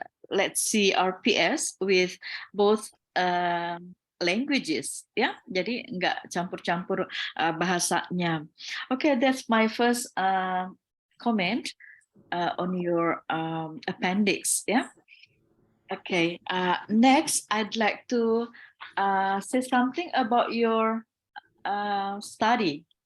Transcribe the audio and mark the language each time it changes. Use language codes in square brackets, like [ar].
[en] let's see, RPS with both languages, ya. [id] Jadi nggak campur-campur bahasanya. [en] Okay, that's my first comment on your appendix, ya. Okay, next I'd like to say something about your study.